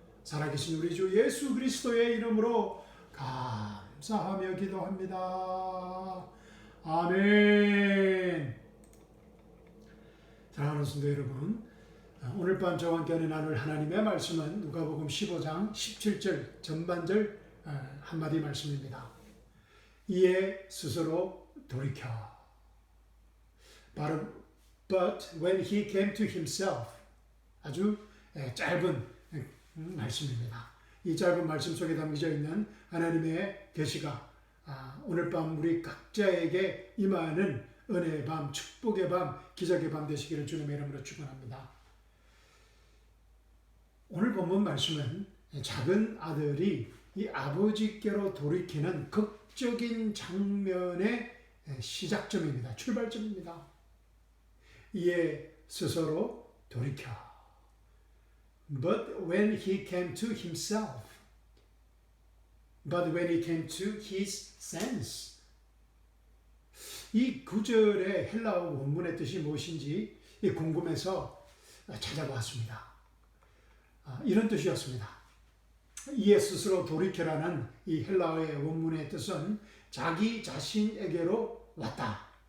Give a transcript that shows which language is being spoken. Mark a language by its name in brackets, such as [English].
[Korean] 살아계신 우리 주 예수 그리스도의 이름으로 감사하며 기도합니다. 아멘. 사랑하는 성도 여러분, 오늘 밤 저와 함께 나눌 하나님의 말씀은 누가복음 15장 17절 전반절 한마디 말씀입니다. 이에 스스로 돌이켜. [English] But when he came to himself. [Korean] 아주 짧은 말씀입니다. 이 짧은 말씀 속에 담겨져 있는 하나님의 계시가 오늘 밤 우리 각자에게 임하는 은혜의 밤, 축복의 밤, 기적의 밤 되시기를 주님의 이름으로 축원합니다. 오늘 본문 말씀은 작은 아들이 이 아버지께로 돌이키는 극적인 장면의 시작점입니다. 출발점입니다. 이에 스스로 돌이켜. [English] But when he came to himself. But when he came to his sense. [Korean] 이 구절의 헬라어 원문의 뜻이 무엇인지 궁금해서 찾아보았습니다. 이런 뜻이었습니다. 이에 스스로 돌이켜라는 이 헬라어의 원문의 뜻은 자기 자신에게로 왔다.